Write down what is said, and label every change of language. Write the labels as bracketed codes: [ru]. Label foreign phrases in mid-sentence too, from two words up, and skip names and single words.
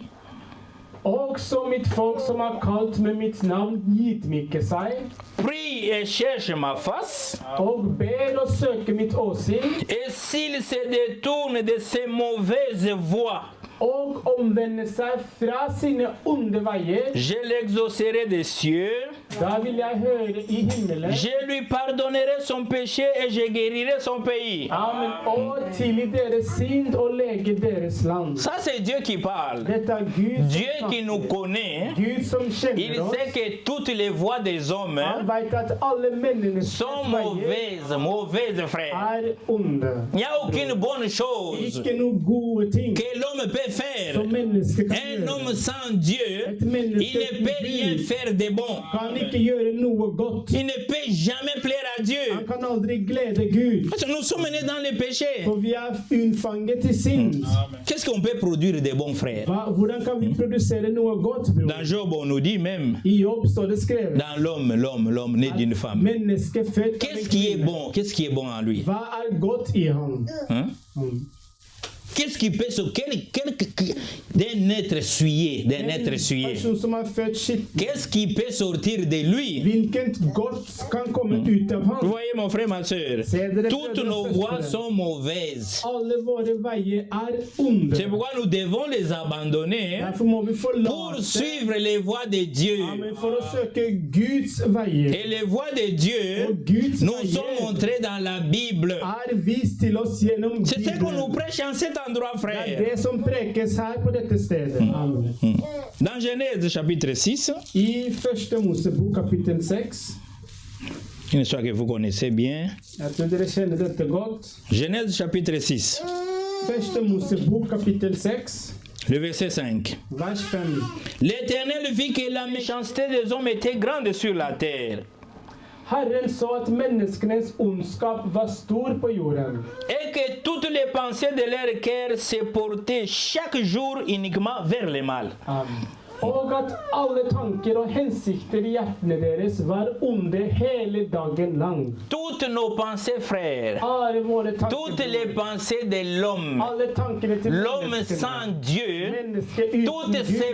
[no] Og så mitt folk som har kalt med mitt navn, ydmyker seg, [fr] prie et cherche ma face, [no] og ber og søker mitt åsyn, [fr] et s'il se détourne de ses mauvaises voies, [no] og omvender seg fra sine onde veier, [fr] je l'exaucerai des cieux, [no] da vil jeg høre i himmelen. [fr] je lui pardonnerai son péché et je guérirai son pays. Amen. [no] Og tilgi deres synd og lege deres land. [fr] Ça, c'est Dieu qui parle. [no] Dette er Gud [fr] Dieu [no] som [fr] qui nous [no] snakker. [fr] connaît, [no] Gud som [fr] il [no] kjenner oss. [fr] sait que toutes les voies des hommes [no] Han vet at alle menneskenes [fr] sont [no] veier [fr] mauvaises, frère. [no] er onde. [fr] Il n'y a aucune bonne chose [no] Ikke noen gode ting [fr] que l'homme peut [no] som [fr] faire. [no] mennesker kan [fr] Un [no] gjøre. [fr] homme sans Dieu, il ne peut rien faire de bon. [no] Kan ikke gjøre noe godt. [fr] Il ne peut jamais plaire à [no] Han [fr] Dieu. [no] kan aldri glede Gud. [fr] Parce que nous sommes nés dans le péché. [no] For vi er unnfanget i synd. [fr] Qu'est-ce qu'on peut produire de bon, frère? [no] Hvordan kan vi produsere noe godt, bror? [fr] Dans Job, on nous dit même, [no] I Jobb står det skrevet. [fr] dans l'homme né d'une femme. [no] Menneske født av en [fr] Qu'est-ce qui est [no] kvinne. [fr] bon? Qu'est-ce qui est bon en lui? [no] Hva er godt i ham? [fr] Hein? Qu'est-ce qui peut se... d'un être souillé, d'un être souillé. [no] Person som er født skitten. [fr] Qu'est-ce qui peut sortir de lui? [no] Hvilket godt kan komme ut av [fr] Vous [no] ham? [fr] voyez, mon frère, ma soeur, toutes nos voies sont mauvaises. [no] Alle våre veier er onde. [fr] C'est pourquoi nous devons les abandonner [no] Derfor må vi [fr] pour [no] forlate [fr] suivre les voies de Dieu. [no] Amen, for å søke Guds veier. [fr] Et les voies de Dieu [no] Og Guds [fr] nous sont [no] veier [fr] montrées dans la Bible. [no] er vist til oss gjennom [fr] C'est ce qu'on nous [no] Bibelen. [fr] prêche en cet endroit, [no] Det er [fr] frère. [no] det som prekes her på dette stedet. [fr] Amen. Dans Genèse chapitre 6, [no] I første Mosebok kapittel 6, [fr] une histoire que vous connaissez bien. [no] jeg tror dere kjenner dette godt. [fr] Genèse chapitre 6, [no] Første Mosebok kapittel 6, [fr] le verset 5. [no] vers 5. [fr] L'Éternel vit que la méchanceté des hommes était grande sur la terre, [no] Herren så at menneskenes ondskap var stor på jorden, [fr] et que toutes les pensées de leur cœur se portaient chaque jour uniquement vers le mal. Amen. [no] Og at alle tanker og hensikter i hjertene deres var onde hele dagen lang. [fr] Toutes nos pensées, frères, [no] Alle våre [fr] toutes [no] tanker, [fr] les pensées de l'homme, [no] alle tankene til [fr] l'homme [no] menneskene, [fr] sans Dieu, [no] mennesket uten [fr] toutes ses